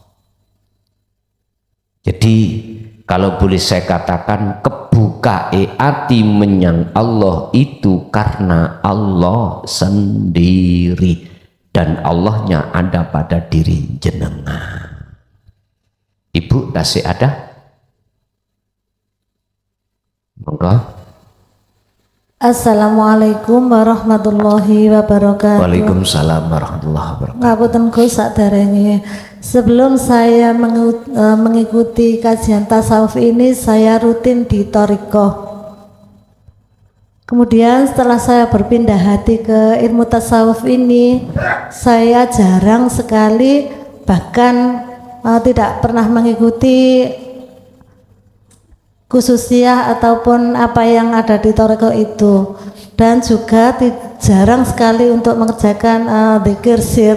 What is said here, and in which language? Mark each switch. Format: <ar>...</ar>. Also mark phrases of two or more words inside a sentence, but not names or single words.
<id>Jadi kalau boleh saya katakan, kebuka hati menyang Allah itu karena Allah sendiri, dan Allahnya ada pada diri jenengan. Ibu tasih ada? Monggo.</id> <ar>السلام عليكم ورحمة الله وبركاته. وعليكم السلام ورحمة الله وبركاته.</ar> <jv>Ngapunten Gus saderenge.</jv> <id>Sebelum saya mengikuti kajian tasawuf ini, saya rutin di Thariqah. Kemudian setelah saya berpindah hati ke ilmu tasawuf ini, saya jarang sekali, bahkan tidak pernah mengikuti khususiyah ataupun apa yang ada di Thariqah itu, dan juga jarang sekali untuk mengerjakan dzikir sir.</id>